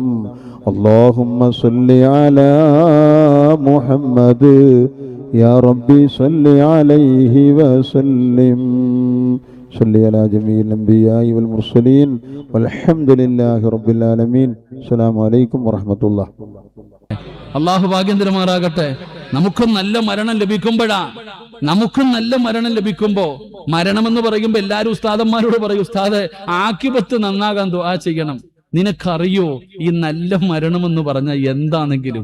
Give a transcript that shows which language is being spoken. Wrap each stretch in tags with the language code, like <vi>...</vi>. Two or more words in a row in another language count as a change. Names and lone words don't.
<ar>اللهم صل على محمد يا ربي صل عليه وسلم. صل على جميع الأنبياء والمرسلين والحمد لله رب العالمين. السلام عليكم ورحمة الله.</ar> <ml>അള്ളാഹു ഭാഗ്യം തരുമാറാകട്ടെ. നമുക്കും നല്ല മരണം ലഭിക്കുമ്പോഴാ, നമുക്കും നല്ല മരണം ലഭിക്കുമ്പോ, മരണമെന്ന് പറയുമ്പോ എല്ലാരും ഉസ്താദന്മാരോട് പറയും, ഉസ്താദ് ആക്കിബത്ത് നന്നാകാൻ ദുആ ചെയ്യണം. നിനക്കറിയോ ഈ നല്ല മരണമെന്ന് പറഞ്ഞാൽ എന്താണെങ്കിലും?</ml>